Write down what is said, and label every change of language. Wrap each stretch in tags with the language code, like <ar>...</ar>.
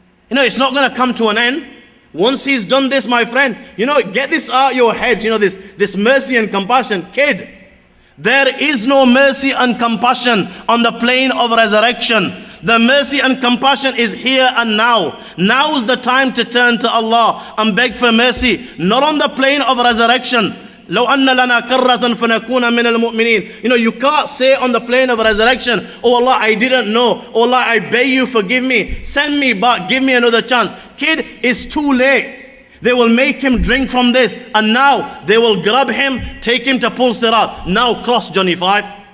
<en>It's not going to come to an end. Once he's done this, my friend, get this out of your head, this mercy and compassion. Kid, there is no mercy and compassion on the plane of resurrection. The mercy and compassion is here and now. Now is the time to turn to Allah and beg for mercy, not on the plane of resurrection.</en> <ar>لو أن لنا كرة فنكون من المؤمنين.</ar> <en>You can't say on the plane of resurrection, oh Allah, I didn't know. Oh Allah, I beg you, forgive me. Send me back, give me another chance. Kid, it's too late. They will make him drink from this, and now they will grab him, take him to Pul Sirat. Now cross Johnny Five.</en>